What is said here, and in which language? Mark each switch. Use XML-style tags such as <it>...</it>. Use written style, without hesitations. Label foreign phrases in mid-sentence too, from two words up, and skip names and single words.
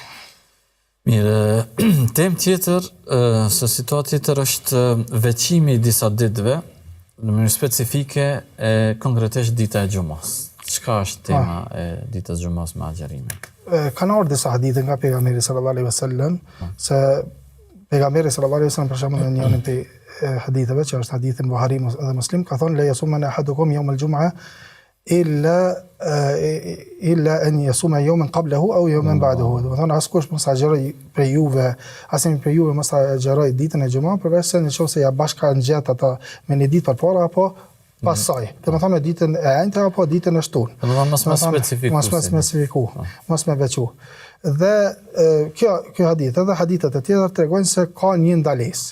<sq>Mirë, temë tjetër, se situatë tjetër është veçimi i disa ditëve në mënyrë specifike e konkretisht dita e xumës. Çka është tema e ditës së xumës me agjerimin? Kanë ardhur disa hadithe nga pejgamberi</sq> <ar>صلى الله عليه وسلم</ar> <sq>se pejgamberi</sq> <ar>صلى الله عليه وسلم</ar> <sq>për shembull në një prej haditheve që është hadithi në Buhari dhe Muslim ka thonë</sq> <ar>لا يصومن أحدكم يوم الجمعة إلا أن يصوم يوما قبله أو يوما بعده.</ar> <sq>Do të thonë askush mos agjeroj për juve, asnjë për juve mos agjeroj ditën e xumës, përveç se nëse ja bashkangjet ata me një ditë përpara apo pas saj. Do të thonë ditën e enjte apo ditën e shtunë. Do të thonë mos më specifiku. Mos më veçu. Dhe kjo hadith edhe hadithet e tjera tregojnë se ka një ndalesë.</sq>